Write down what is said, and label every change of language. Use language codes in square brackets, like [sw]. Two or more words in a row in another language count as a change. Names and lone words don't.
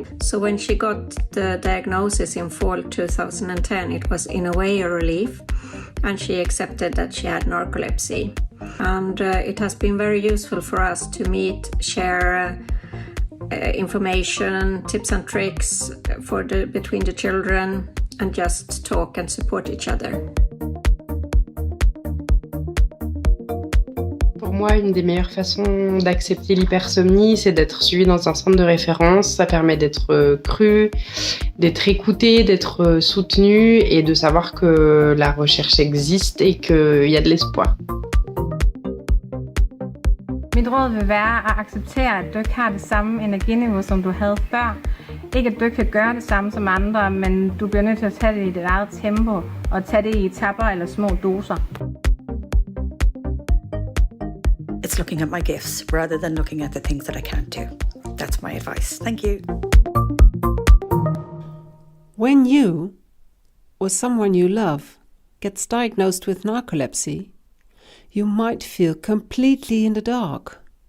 [en] So when she got the diagnosis in fall 2010, it was in a way a relief, and she accepted that she had narcolepsy. And it has been very useful for us to meet, share information, tips and tricks between the children, and just talk and support each other. [fr] Pour moi, une des meilleures façons d'accepter l'hypersomnie, c'est d'être suivi dans un centre de référence. Ça permet d'être cru, d'être écouté, d'être soutenu et de savoir que la recherche existe et qu'il y a de l'espoir. [da] Mit råd vil være at acceptere, at du ikke har det samme energiniveau, som du havde før. Ikke at du ikke kan gøre det samme som andre, men du bliver nødt til at tage det i dit eget tempo og tage det i etapper eller små doser. [en] It's looking at my gifts rather than looking at the things that I can't do. That's my advice. Thank you. When you, or someone you love, gets diagnosed with narcolepsy, you might feel completely in the dark.